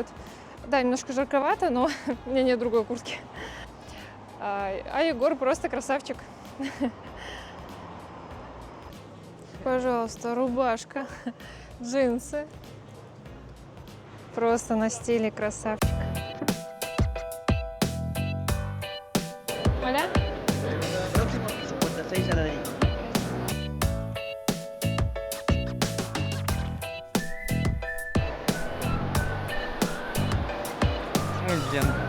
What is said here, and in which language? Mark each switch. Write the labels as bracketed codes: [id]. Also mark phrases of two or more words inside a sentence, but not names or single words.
[ru] Да, немножко жарковато, но у меня нет другой куртки. А Егор просто красавчик. Пожалуйста, рубашка, джинсы. Просто на стиле красавчик. [es] Hola. Próximo piso, puerta 6 a la derecha. Muy bien.